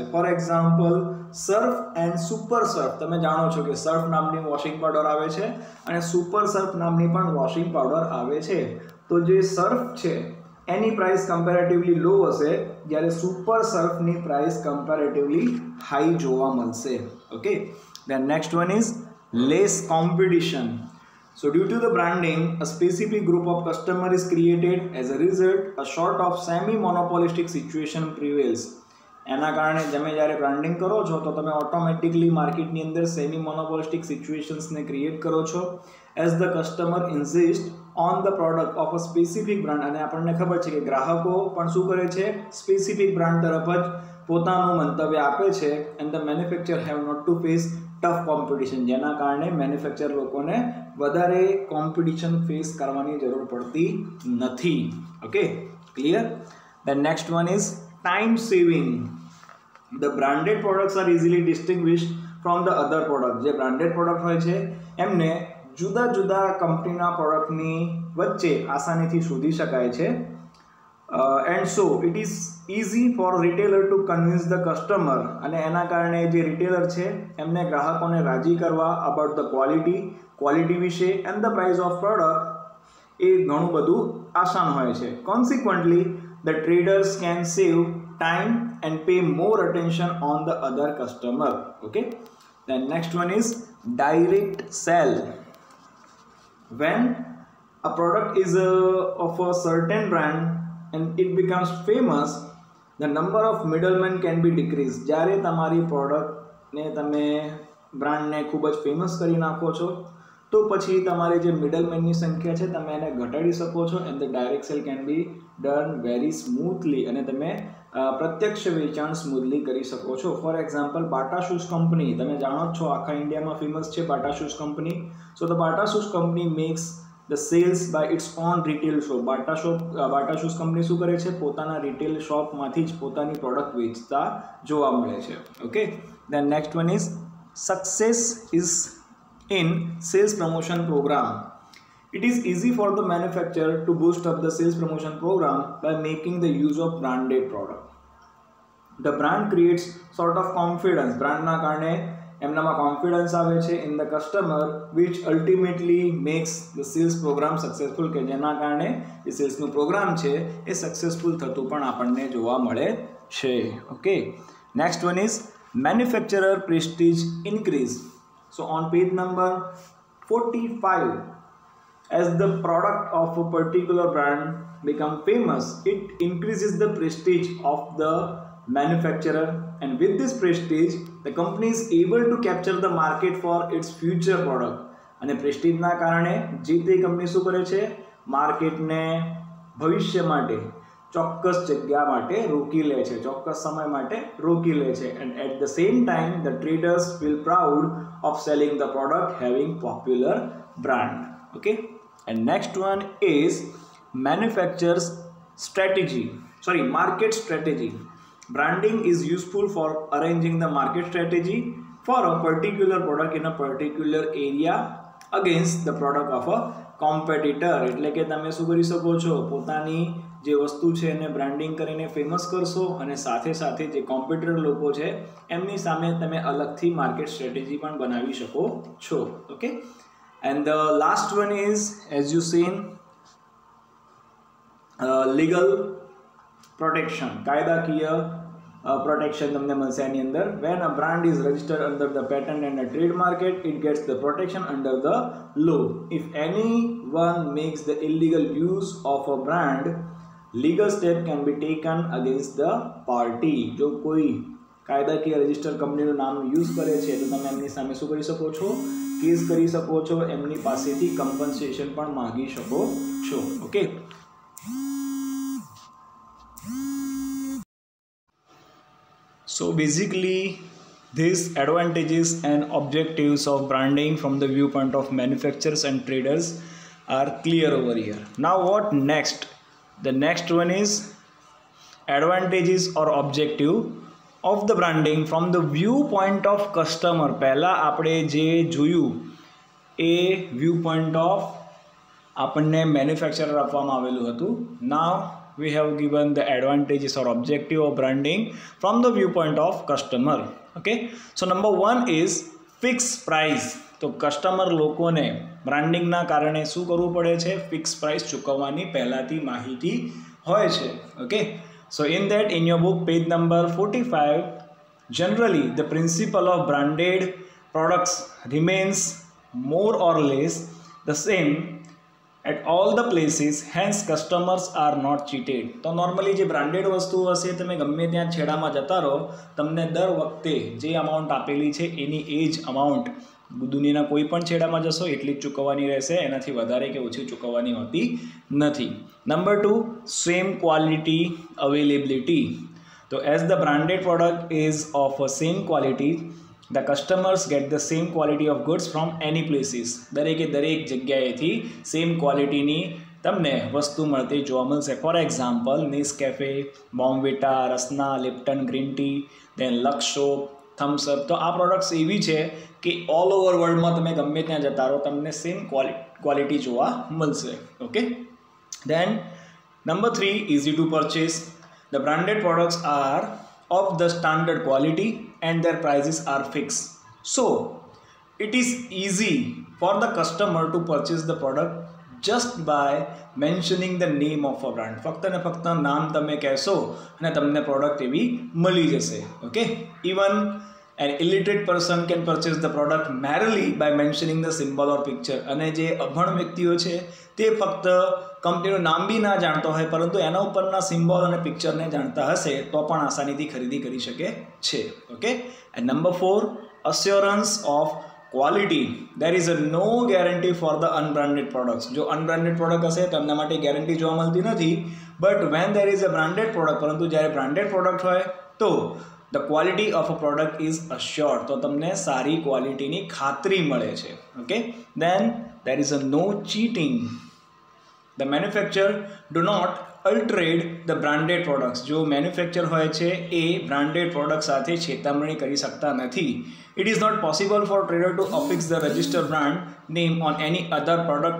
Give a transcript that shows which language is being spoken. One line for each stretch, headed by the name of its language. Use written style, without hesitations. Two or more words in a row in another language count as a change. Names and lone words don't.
English: for example
Gujarati: સર્ફ એન્ડ સુપર સર્ફ. તમે જાણો છો કે સર્ફ નામની
English: washing powder
Gujarati: આવે છે અને સુપર સર્ફ નામની પણ
English: washing powder
Gujarati: આવે છે. તો જે સર્ફ છે એની પ્રાઇસ
English: comparatively low
Gujarati: હશે, જ્યારે સુપર સર્ફની પ્રાઇસ
English: comparatively high
Gujarati: જોવા મળશે.
English: Okay. Then next one is less competition. So due to the branding, a specific group of customer is created. As a result, a sort of semi-monopolistic situation prevails.
Gujarati: એના કારણે તમે જ્યારે બ્રાન્ડિંગ કરો છો તો તમે ઓટોમેટિકલી માર્કેટની અંદર
English: semi monopolistic
Gujarati: સિચ્યુએશન્સને ક્રિએટ કરો છો.
English: As the customer insist on the product of a specific brand.
Gujarati: અને આપણને ખબર છે કે ગ્રાહકો પણ શું કરે છે?
English: specific brand
Gujarati: તરફ જ પોતાનું મંતવ્ય આપે છે.
English: And the manufacture have not to face tough competition.
Gujarati: જેના કારણે મેન્યુફેક્ચર લોકોને વધારે
English: competition face
Gujarati: કરવાની જરૂર પડતી નથી.
English: Okay, clear? The next one is time saving. The branded products are easily distinguished from the other products.
Gujarati: જે
English: branded product
Gujarati: હોય છે એમને જુદા જુદા કંપનીના પ્રોડક્ટની વચ્ચે આસાનીથી શોધી શકાય છે.
English: And so it is easy for retailer to convince the customer.
Gujarati: અને એના કારણે જે રિટેલર છે એમને ગ્રાહકોને રાજી કરવા
English: about the quality
Gujarati: વિશે
English: and the price of product
Gujarati: એ ઘણું બધું આસાન હોય છે.
English: Consequently the traders can save time and pay more attention on the other customer. Okay, then next one is direct sell. When a product is of a certain brand and it becomes famous, the number of middlemen can be decreased.
Gujarati: જ્યારે તમારી પ્રોડક્ટને તમે બ્રાન્ડને ખૂબ જ ફેમસ કરી નાખો છો તો પછી તમારે જે મિડલમેનની સંખ્યા છે તમે એને ઘટાડી શકો છો.
English: And the direct sell can be done very smoothly.
Gujarati: અને તમે પ્રત્યક્ષ વેચાણ સ્મૂથલી કરી શકો છો.
English: for example
Gujarati: બાટા શૂઝ કંપની, તમે જાણો જ છો આખા ઇન્ડિયામાં ફેમસ છે બાટા શૂઝ કંપની.
English: So the Bata Shoes Company makes the sales by its own retail shop.
Gujarati: બાટા શૂઝ કંપની શું કરે છે? પોતાના રિટેલ શોપમાંથી જ પોતાની પ્રોડક્ટ વેચતા જોવા મળે છે.
English: Okay, then next one is success is in sales promotion program. It is easy for the manufacturer to boost up the sales promotion program by making the use of branded product. The brand creates sort of confidence.
Gujarati: brand ના કારણે એમનામાં કોન્ફિડન્સ આવે છે
English: in the customer, which ultimately makes the sales program successful.
Gujarati: કે જેના કારણે જે સેલ્સનું પ્રોગ્રામ છે એ સક્સેસફુલ થતું પણ આપણને જોવા મળે છે.
English: ઓકે, Next one is manufacturer prestige increase. So on page number 45, as the product of a particular brand become famous, it increases the prestige of the manufacturer, and with this prestige the company is able to capture the market for its future product.
Gujarati: અને પ્રેસ્ટીજના કારણે જે તે કંપની શું કરે છે, માર્કેટને ભવિષ્ય માટે ચોક્કસ જગ્યા માટે રોકી લે છે, ચોક્કસ સમય માટે રોકી લે છે.
English: and at the same time the traders feel proud of selling the product having popular brand. Okay, and next one is market strategy. Branding is useful for arranging the market strategy for a particular product in a particular area against the product of a competitor.
Gujarati: એટલે કે તમે શું કરી શકો છો, પોતાની જે વસ્તુ છે એને બ્રાન્ડિંગ કરીને ફેમસ કરશો અને સાથે સાથે જે કોમ્પિટિટર લોકો છે એમની સામે તમે અલગથી
English: market strategy
Gujarati: પણ બનાવી શકો છો.
English: ઓકે, and the last one is, as you seen, legal protection,
Gujarati: કાયદાકીય protection તમને મળશે આની અંદર.
English: when a brand is registered under the patent and a trademark, it gets the protection under the law. if anyone makes the illegal use of a brand, legal step can be taken against the party.
Gujarati: જો કોઈ કાયદાકીય રજિસ્ટર કંપનીનું નામ યુઝ કરે છે તો તમે એમની સામે શું કરી શકો છો, કેસ કરી શકો છો, એમની પાસેથી કમ્પન્સેશન પણ માંગી શકો છો.
English: ઓકે, so basically these advantages and objectives of branding from the viewpoint of manufacturers and traders are clear over here. Now what next? The next one is advantages or objective of the branding from the viewpoint of customer.
Gujarati: પહેલા આપણે જે જોયું એ
English: viewpoint of
Gujarati: આપણને manufacturer આપવામાં આવેલું હતું.
English: Now we have given the advantages or objective of branding from the viewpoint of customer. Okay, so number one is fixed price.
Gujarati: તો કસ્ટમર લોકોને બ્રાન્ડિંગના કારણે શું કરવું પડે છે,
English: fix price
Gujarati: ચૂકવવાની પહેલાથી માહિતી હોય છે.
English: ઓકે, so in that, in your book page number 45, generally the principle of branded products remains more or less the same at all the places, hence customers are not cheated.
Gujarati: તો નોર્મલી જે બ્રાન્ડેડ વસ્તુ હશે તમે ગમે ત્યાં છેડામાં જતા રહો, તમને દર વખતે જે અમાઉન્ટ આપેલી છે એની એ જ અમાઉન્ટ દુનિયાના કોઈ પણ છેડામાં જશો એટલી જ ચૂકવવાની રહેશે, એનાથી વધારે કે ઓછી ચૂકવવાની હોતી નથી.
English: Number 2, same quality availability. So as the branded product is of a same quality, the customers get the same quality of goods from any places.
Gujarati: દરેકે દરેક જગ્યાએથી
English: same qualityની
Gujarati: તમને વસ્તુ મળતી જોવા મળશે.
English: For example, Nescafe, Bournvita, Rasna, Lipton Green Tea, then Lux soap, Thums Up.
Gujarati: તો આ પ્રોડક્ટ્સ એવી છે કે
English: all over worldમાં
Gujarati: તમે ગમે ત્યાં જતા રહો તમને
English: same quality
Gujarati: જોવા મળશે.
English: Okay, then number 3, easy to purchase. The branded products are of the standard quality and their prices are fixed. So it is easy for the customer to purchase the product just by mentioning the name of a brand.
Gujarati: ફક્ત ને ફક્ત નામ તમે કહેશો અને તમને પ્રોડક્ટ એવી મળી જશે.
English: ઓકે, even an illiterate person can purchase the product merely by mentioning the symbol or picture.
Gujarati: અને જે અભણ વ્યક્તિઓ છે તે ફક્ત કંપનીનું નામ બી ના જાણતો હોય પરંતુ એના ઉપરના સિમ્બોલ અને પિક્ચરને જાણતા હશે તો પણ આસાનીથી ખરીદી કરી શકે છે.
English: Okay, and number 4, assurance of quality. There is no guarantee for the unbranded products.
Gujarati: જો
English: unbranded product
Gujarati: હશે તો એમના માટે ગેરંટી જોવા મળતી નથી,
English: but when there is a branded product,
Gujarati: પરંતુ જ્યારે
English: branded product
Gujarati: હોય તો
English: the quality of a product is assured.
Gujarati: તો તમને સારી ક્વોલિટીની ખાતરી મળે છે.
English: Okay, then there is a no cheating. The manufacturer do not altered the branded products.
Gujarati: જો મેન્યુફેક્ચર હોય છે એ
English: branded product
Gujarati: સાથે છેતરપિંડી કરી શકતા નથી.
English: It is not possible for trader to affix the registered brand name on any other product.